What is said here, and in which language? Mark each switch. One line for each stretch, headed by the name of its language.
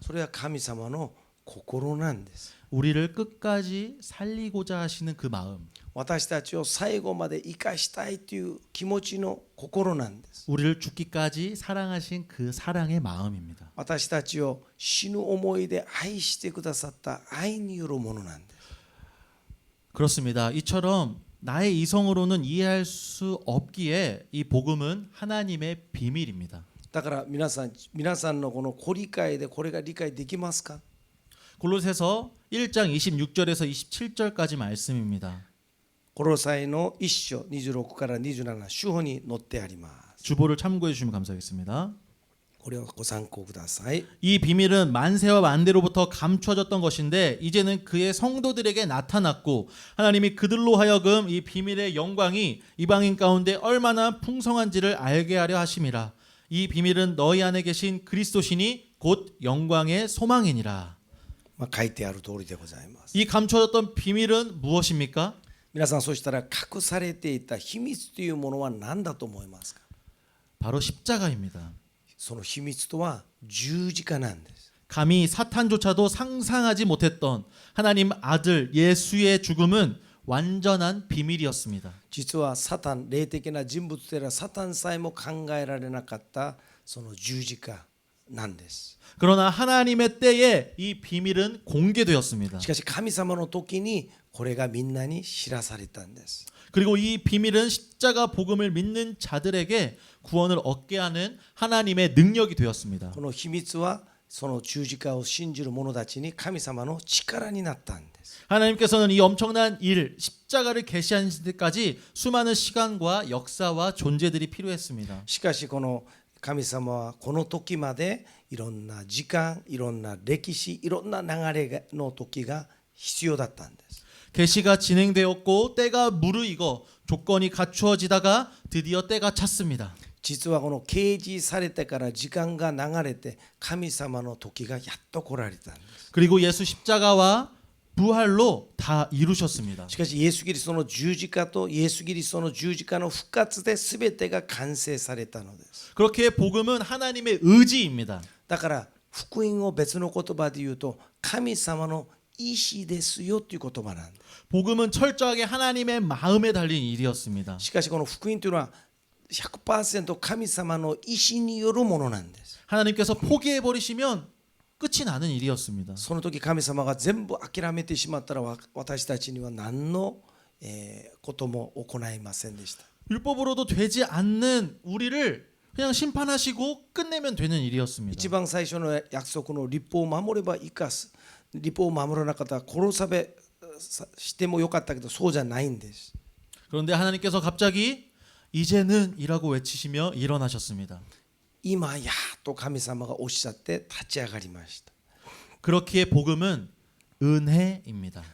Japanese: それは神様の心なんです。
Korean: 우리를 끝까지 살리고자 하시는 그 마음,
Japanese: 私たちを最後まで生かしたいという気持ちの心なんです。
Korean: 우리를 죽기까지 사랑하신 그 사랑의 마음입니다.
Japanese: 私たちを死ぬ思いで愛してくださった愛によるものなんです。
Korean: 그렇습니다. 이처럼 나의 이성으로는 이해할 수 없기에 이 복음은 하나님의 비밀입니다.
Japanese: だから皆さんのこのご理解でこれが理解できますか？
Korean: 골로새서 1장 26절에서 27절까지 말씀입니다.
Japanese: コロサイの1章26から27主語に載ってあります。
Korean: 주보를 참고해 주시면 감사하겠습니다.
Japanese: これをご参考ください。
Korean: 이 비밀은 만세와 만대로부터 감춰졌던 것인데 이제는 그의 성도들에게 나타났고 하나님이 그들로 하여금 이 비밀의 영광이 이방인 가운데 얼마나 풍성한지를 알게 하려 하심이라. 이 비밀은 너희 안에 계신 그리스도시니 곧 영광의 소망이니라.
Japanese: 書いてある通りでございます。
Korean: 이 감춰졌던 비밀은 무엇입니까?
Japanese: 皆さん、そしたら隠されていた秘密というものは何だと思いますか？
Korean: 바로 십자가입니다.
Japanese: その秘密とは十字架なんです。
Korean: 감히 사탄조차도 상상하지 못했던 하나님 아들 예수의 죽음은 완전한 비밀이었습니다.
Japanese: 実はサタン、霊的な人物であるサタンさえも考えられなかったその十字架なんです。
Korean: 그러나 하나님의 때에 이 비밀은 공개되었습니다.
Japanese: しかし神様の時にこれがみんなに知らされたんです。
Korean: 그리고 이 비밀은 십자가 복음을 믿는 자들에게 구원을 얻게 하는 하나님의 능력이 되었습니다.
Japanese: この秘密はその十字架を信じる者たちに神様の力になったんです。
Korean: 하나님께서는 이 엄청난 일, 십자가를 계시하신 데까지 수많은 시간과 역사와 존재들이 필요했습니다.
Japanese: しかしこの神様はこの時までいろんな時間、いろんな歴史、いろんな流れの時が必要だったんです。
Korean: 계시가 진행되었고 때가 무르익어 조건이 갖추어지다가 드디어 때가 찼습니다.
Japanese: 実はこの掲示されてから時間が流れて神様の時がやっと来られたんです。
Korean: 그리고 예수 십자가와 부활로 다 이루셨습니다.
Japanese: しかしイエス・キリストの十字架とイエス・キリストの十字架の復活で全てが完成されたのです。
Korean: 그렇게 복음은 하나님의 의지입니다.
Japanese: だから福音を別の言葉で言うと神様の意志ですよという言葉なんです。
Korean: 복음은 철저하게 하나님의 마음에 달린 일이었습니다.
Japanese: しかしこの福音というのは 100% 神様の意志によるものなんです。
Korean: 하나님께서 포기해 버리시면 끝이 나는 일이었습니다.
Japanese: その時神様が全部諦めてしまったら私たちには何のことも行いませんでした。
Korean: 율법으로도 되지 않는 우리를 그냥 심판하시고 끝내면 되는 일이었습니다.
Japanese: 一番最初の約束の律法を守れば生かす、律法を守らなかったら殺されしてもよかったけどそうじゃないんです。
Korean: 그런데 하나님께서 갑자기 이제는 이라고 외치시며 일어나셨습니다.
Japanese: 今やと神様がおっしゃって立ち上がりました。
Korean: 그렇기에 복음은 은혜입니다.